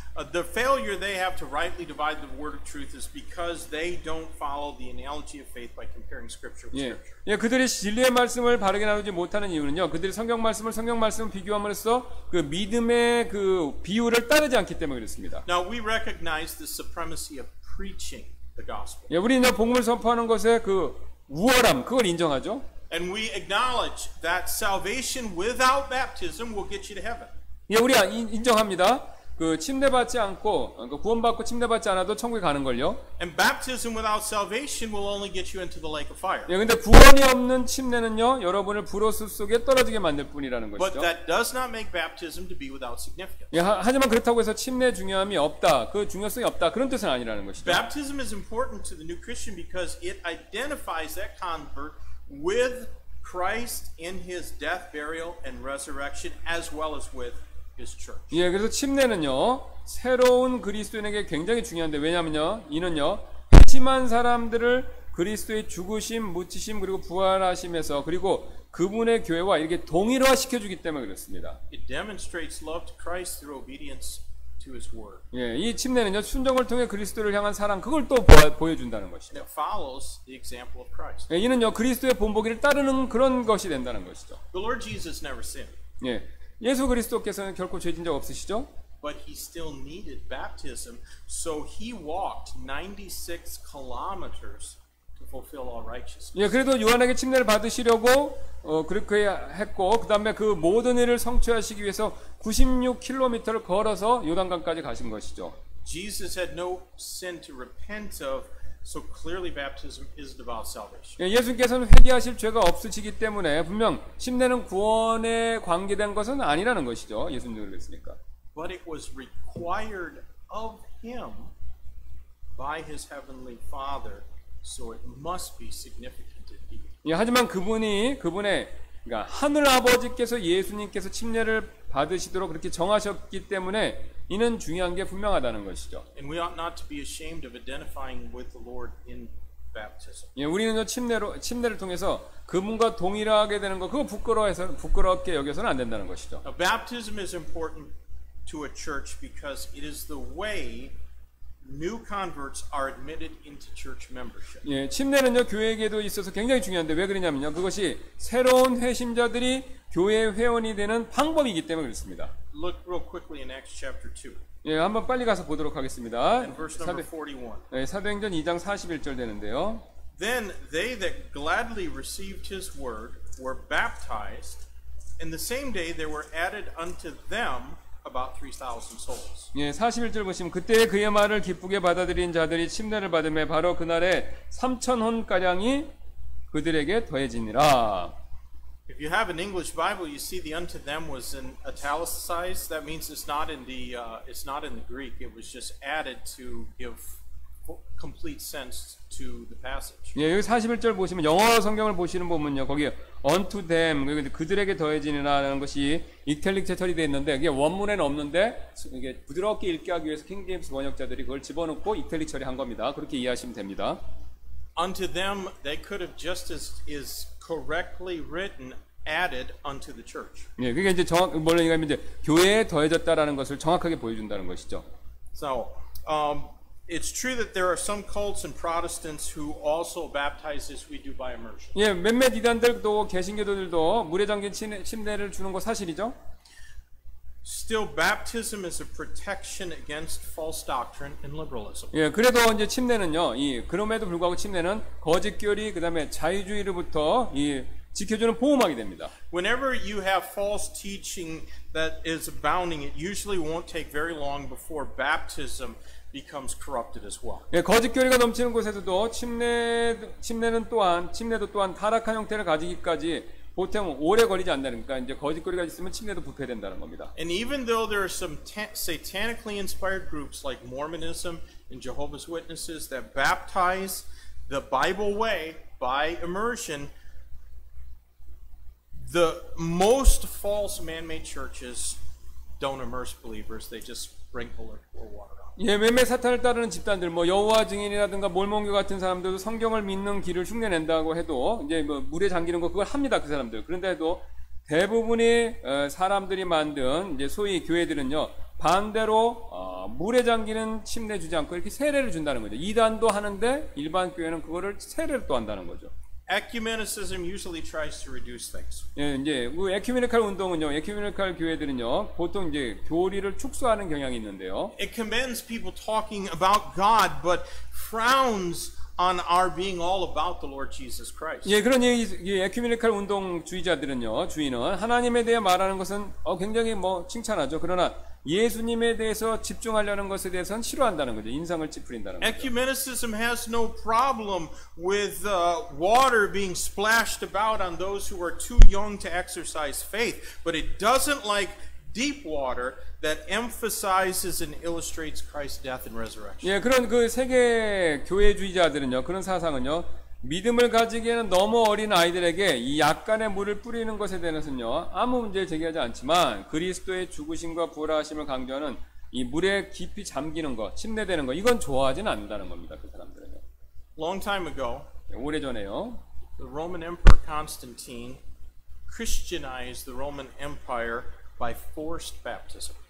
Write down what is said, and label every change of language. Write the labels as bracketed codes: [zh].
[en] The failure they have to rightly divide the word of truth is because they don't follow the analogy of faith by comparing scripture with scripture. [ko] 예, 그들이 진리의 말씀을 바르게 나누지 못하는 이유는요. 그들이 성경 말씀을 비교함으로써 그 믿음의 그 비율을 따르지 않기 때문에 그렇습니다. [en] Now we recognize the supremacy of preaching the gospel. [ko] 예, 우리는 복음을 선포하는 것의 그 우월함 그걸 인정하죠. [en] And we acknowledge that salvation without baptism will get you to heaven. [ko] 예, 우리 인정합니다. 그 침례받지 않고 구원받고 침례받지 않아도 천국에 가는 걸요. [en] And baptism without salvation will only get you into the lake of fire. [ko] 예, 근데 구원이 없는 침례는요, 여러분을 불호수 속에 떨어지게 만들 뿐이라는 [en] But [ko] 것이죠. [en] that does not make baptism to be without significance. [ko] 예, 하지만 그렇다고 해서 침례 중요함이 없다, 그 중요성이 없다 그런 뜻은 아니라는 것이죠. [en] Baptism is important to the new Christian because it identifies that convert with Christ in his death, burial, and resurrection, as well as with his church. [ko] 예, 그래서 침례는요, 새로운 그리스도인에게 굉장히 중요한데 왜냐면요, 이는요, 회심한 사람들을 그리스도의 죽으심, 묻히심, 그리고 부활하심에서 그리고 그분의 교회와 이렇게 동일화시켜주기 때문에 그렇습니다. [en] It demonstrates love to Christ through obedience to His Word. [ko] 예, 이 침례는요, 순종을 통해 그리스도를 향한 사랑, 그걸 또 보여준다는 것이죠. [en] It follows the example of Christ. [ko] 예, 이는요, 그리스도의 본보기를 따르는 그런 것이 된다는 것이죠. [en] The Lord Jesus never sinned, [ko] 예, 예수 그리스도께서는 결코 죄진 적 없으시죠? [en] but He still needed baptism, so He walked 96 kilometers to fulfill all righteousness. [ko] 예, 그래도 요한에게 침례를 받으시려고 그렇게 했고, 그 다음에 그 모든 일을 성취하시기 위해서 96km를 걸어서 요단강까지 가신 것이죠. [en] Jesus had no sin to repent of, so clearly baptism isn't about salvation. [ko] 예, 예수님께서는 회개하실 죄가 없으시기 때문에 분명 침례는 구원에 관계된 것은 아니라는 것이죠. 예수님도 그랬으니까. [en] But it was required of Him by His heavenly Father, so it must be significant indeed. [ko] 예, 하지만 그분의 그러니까 하늘 아버지께서 예수님께서 침례를 받으시도록 그렇게 정하셨기 때문에 이는 중요한 게 분명하다는 것이죠. [en] And we ought not to be ashamed of identifying with the Lord in baptism. [ko] 예, 우리는요 침례를 통해서 그분과 동일하게 되는 거 그거 부끄럽게 여겨서는 안 된다는 것이죠. [en] Now, baptism is important to a church because it is the way new converts are admitted into church membership. [ko] 예, 침례는요 교회에게도 있어서 굉장히 중요한데 왜 그러냐면요 그것이 새로운 회심자들이 교회 회원이 되는 방법이기 때문에 그렇습니다. [en] Look real quickly in Acts chapter 2 [ko] 예, 한번 빨리 가서 보도록 하겠습니다. [en] and verse number 41. [ko] 예, 사도행전 2장 41절 되는데요. [en] Then they that gladly received his word were baptized, and the same day there were added unto them about 3,000 souls. [ko] 예, 41절 보시면 그때 그의 말을 기쁘게 받아들인 자들이 침례를 받음에 바로 그날에 3,000혼 가량이 그들에게 더해지니라. [en] If you have an English Bible, you see the unto them was in italicized. That means it's not in the Greek. It was just added to give complete sense to the passage. [ko] 예, 여기 41절 보시면 영어 성경을 보시는 보면요. 거기 [en] unto them [ko] 그들에게 더해지니라는 것이 이탈릭 처리되어 있는데 이게 원문에는 없는데 이게 부드럽게 읽게 하기 위해서 킹 제임스 번역자들이 그걸 집어넣고 이탈릭 처리한 겁니다. 그렇게 이해하시면 됩니다. [en] Unto them, they could have just as is correctly written added unto the church. [ko] 예, 그게 이제 뭐라 얘기하면 이제 교회에 더해졌다라는 것을 정확하게 보여준다는 것이죠. [en] So, it's true that there are some cults and Protestants who also baptize as we do by immersion. [ko] 예, 몇몇 이단들도 개신교도들도 물에 잠긴 침례를 주는 거 사실이죠. [en] Still, baptism is a protection against false doctrine and liberalism. [ko] 예, 그래도 이제 침례는요, 그럼에도 불구하고 침례는 거짓교리, 그 다음에 자유주의로부터 지켜주는 보호막이 됩니다. [en] Whenever you have false teaching that is abounding, it usually won't take very long before baptism becomes corrupted as well. [ko] 예, 거짓교리가 넘치는 곳에서도 침례도 또한 타락한 형태를 가지기까지 보통 오래 걸리지 않는다는 그러니까 이제 거짓거리가 있으면 침례도 부패된다는 겁니다. [en] And even though there are some satanically inspired groups like Mormonism and Jehovah's Witnesses that baptize the Bible way by immersion, the most false man-made churches don't immerse believers. They just sprinkle or pour water on. [ko] 예, 몇몇 사탄을 따르는 집단들, 뭐 여호와 증인이라든가 몰몬교 같은 사람들도 성경을 믿는 길을 흉내낸다고 해도 이제 뭐 물에 잠기는 거 그걸 합니다, 그 사람들. 그런데도 대부분의 사람들이 만든 이제 소위 교회들은요 반대로 물에 잠기는 침례 주지 않고 이렇게 세례를 준다는 거죠. 이단도 하는데 일반 교회는 그거를 세례를 또 한다는 거죠. [en] Ecumenicism usually tries to reduce things. [ko] 예, 이제 그 에큐메니칼 운동은요, 에큐메니칼 교회들은요, 보통 이제 교리를 축소하는 경향이 있는데요. [en] It commends people talking about God, but frowns on our being all about the Lord Jesus Christ. [ko] 예, 그런 이 에큐메니칼 운동주의자들은요, 주의는 하나님에 대해 말하는 것은 굉장히 뭐 칭찬하죠. 그러나 예수님에 대해서 집중하려는 것에 대해서는 싫어한다는 거죠. 인상을 찌푸린다는 거죠. [en] Ecumenicism has no problem with water being splashed about on those who are too young to exercise faith, but it doesn't like deep water that emphasizes and illustrates Christ's death and resurrection. [ko] 예, 그런 그 세계 교회주의자들은요, 그런 사상은요, 믿음을 가지기에는 너무 어린 아이들에게 이 약간의 물을 뿌리는 것에 대해서는요 아무 문제를 제기하지 않지만 그리스도의 죽으심과 부활하심을 강조하는 이 물에 깊이 잠기는 것, 침례되는 것 이건 좋아하지는 않는다는 겁니다. 그 사람들은요. [en] Long time ago, [ko] 오래전에요. [en] The Roman Emperor Constantine Christianized the Roman Empire by forced baptism.